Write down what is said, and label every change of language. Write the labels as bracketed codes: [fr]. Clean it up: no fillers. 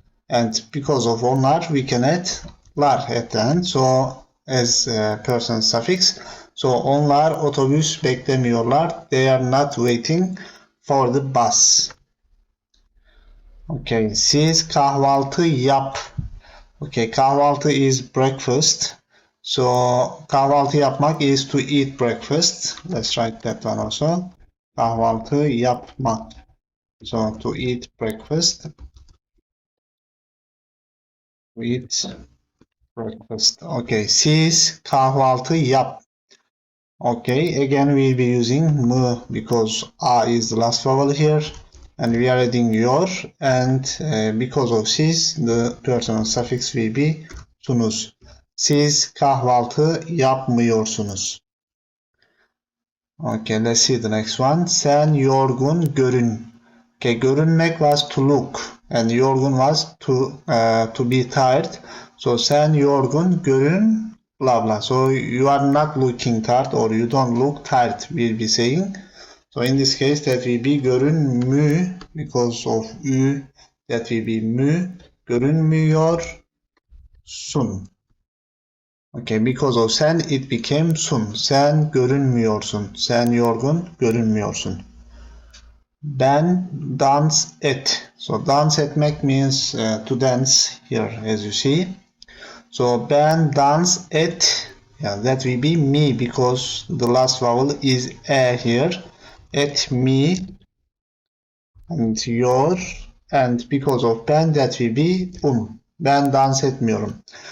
[en] And because of onlar we can add lar at the end. So as a person suffix. [tr] So onlar otobüs beklemiyorlar. [en] They are not waiting for the bus. Okay, [tr] siz kahvaltı yap. [en] Okay, kahvaltı is breakfast. So kahvaltı yapmak is to eat breakfast. Let's write that one also. [tr] Kahvaltı yapmak. [en] So to eat breakfast. To eat breakfast. Okay, [tr] siz kahvaltı yap. [en] Okay, again we'll be using mı, because a is the last vowel here, and we are adding your, and because of siz the personal suffix will be sunuz. [tr] Siz kahvaltı yapmıyorsunuz. [en] Okay, let's see the next one. [tr] Sen yorgun görün. [en] Okay, görünmek was to look, and yorgun was to be tired. So [tr] sen yorgun görün [en] blah blah. So you are not looking tired, or you don't look tired, we'll be saying. So in this case that will be görünmü, because of ü, that will be mü. [tr] Görünmüyorsun. [en] Okay, because of sen it became sun. [tr] Sen görünmüyorsun. Sen yorgun görünmüyorsun. Ben dans et. [en] So dance etmek means to dance here, as you see. So ben dans et. Yeah, that will be me, because the last vowel is e here. Et me, and your, and because of ben that will be [tr] Ben dans etmiyorum.